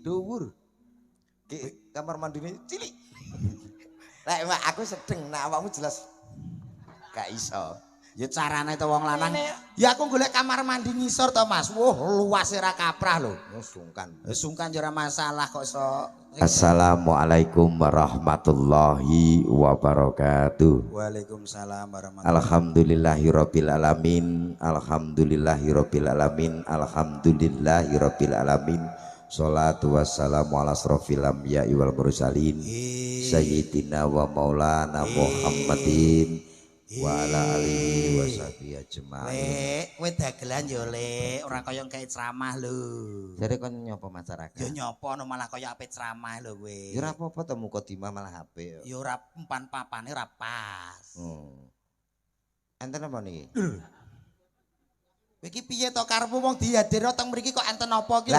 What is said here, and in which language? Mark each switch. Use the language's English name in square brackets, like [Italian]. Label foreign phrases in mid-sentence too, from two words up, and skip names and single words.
[Javanese] dhuwur. Ki kamar mandine cilik. Lah Mak, aku sedeng nek awakmu jelas gak iso. Ya carane to wong lanang. Ya aku golek kamar mandi ngisor to Mas. Wah, luas ra kaprah lho. Sungkan. Sungkan ya ora masalah kok iso. [Arabic] السلام عليكم ورحمة الله وبركاته. وعليكم السلام ورحمة الله. الحمد لله رب العالمين. الحمد لله رب العالمين. الحمد لله رب العالمين. الصلاة والسلام على أشرف الأنبياء والمرسلين سيدنا ومولانا محمد وعلى آله وصحبه أجمعين. [Javanese] Lek, kowe dagelan yo Lek, ora kaya kayak ceramah lho. Jare kon nyapa masyarakat? Ya nyapa no malah kaya ape ceramah lho kowe. Ya ora apa-apa to mukadimah malah HP. Ya ora umpan papane ora pas. Enten apa niki? Iki piye to karepmu wong dihadirno teng mriki kok enten apa iki?